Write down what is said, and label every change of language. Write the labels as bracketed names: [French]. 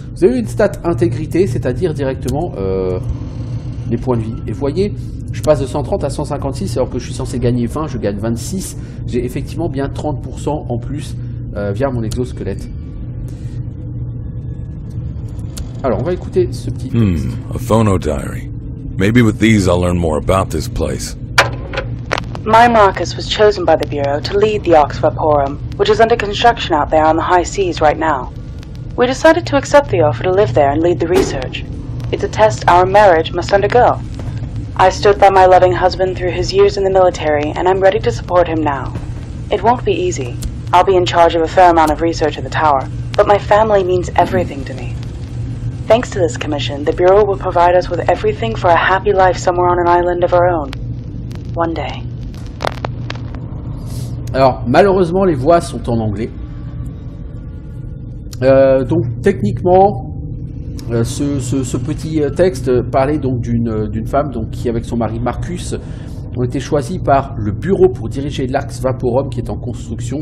[French] Vous avez une stat intégrité, c'est-à-dire directement les points de vie. Et vous voyez, je passe de 130 à 156 alors que je suis censé gagner 20, je gagne 26. J'ai effectivement bien 30% en plus via mon exosquelette. Alors, on va écouter ce petit texte. [English] A phono diary. Maybe with these I'll learn more about this place. My Marcus was chosen by the Bureau to lead the Arx Vaporum, which is under construction out there on the high seas right now. We decided to accept the offer to live there and lead the research. It's a test our marriage must undergo. I stood by my loving husband through his years in the military, and I'm ready to support him now. It won't be easy. I'll be in charge of a fair amount of research at the tower, but my family means everything to me. Thanks to this commission, the Bureau will provide us with everything for a happy life somewhere on an island of our own. One day. [French] Alors, malheureusement, les voix sont en anglais. Donc, techniquement, ce petit texte parlait donc d'une femme donc, qui, avec son mari Marcus, ont été choisis par le bureau pour diriger l'Arx Vaporum qui est en construction.